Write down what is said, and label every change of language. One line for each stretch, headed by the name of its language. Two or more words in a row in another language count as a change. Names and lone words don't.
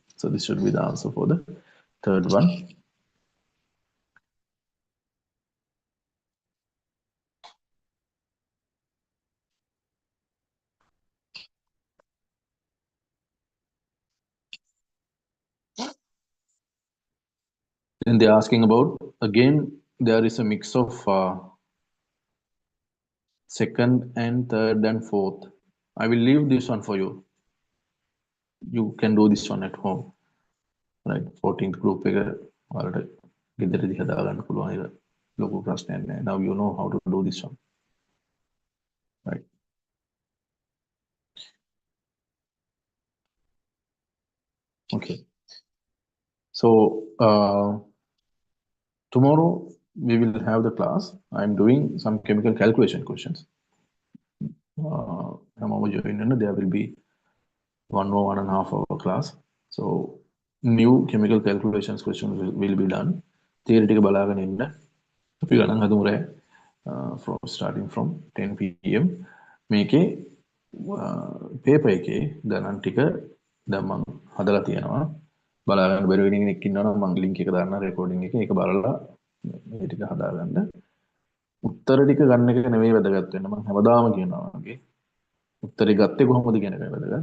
English: So this should be the answer for the third one. Then they're asking about, again, there is a mix of second and third and fourth. I will leave this one for you. You can do this one at home.
Sinhala: Right,
English: 14th group
Sinhala: එක වලට ගෙදරදී හදා ගන්න පුළුවන් ඒක ලොකු ප්‍රශ්නයක් නෑ.
English: Now you know how to do this one. Right. Okay. So tomorrow we will have the class. I'm doing some chemical calculation questions. There will be 1.5 hour class. So new chemical calculations questions will be done.
Sinhala: Theoretical බලාගෙන ඉන්න. අපි ගණන් හදමු රෑ
English: from starting from 10 pm.
Sinhala: මේකේ paper එකේ ගණන් ටික දැන් මම හදලා තියෙනවා. බලාගන්න බැරි වෙන කෙනෙක් ඉන්නවනම් මම link එක දාන්න recording එකේ ඒක බලලා මේ ටික හදාගන්න. උත්තර ටික ගන්න එක නෙවෙයි වැදගත් වෙන්නේ. මම හැමදාම කියනවා වගේ උත්තරේ ගත්තේ කොහොමද කියන එකයි වැදගත්.